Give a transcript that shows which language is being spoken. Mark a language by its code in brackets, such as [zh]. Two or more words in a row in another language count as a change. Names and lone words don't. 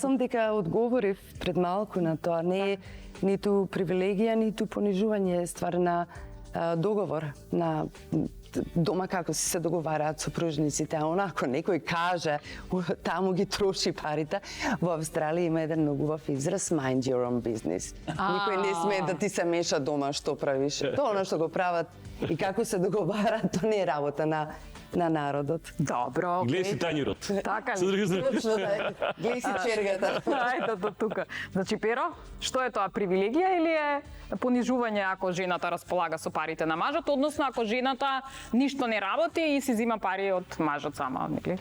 [mk] Мислам дека одговорив пред малку на тоа. Не е ниту привилегија, ниту понижување, е ствар на договор, на дома како се договараат сопружниците, а онако некој каже таму ги троши парите. Во Австралија има еден многу убав израз [en] mind your own business. [mk] Никој не смее да ти се меша дома што правиш. Тоа она што го прават и како се договараат, тоа не е работа на народот. Добро, Гледай си окей. тањурот. Така Со ли? други страни. Гледај си чергата. Ајде до тука. Значи, Перо, што е тоа, привилегија или е понижување ако жената располага со парите на мажот, односно ако жената ништо не работи и си зима пари од мажот сама, нели?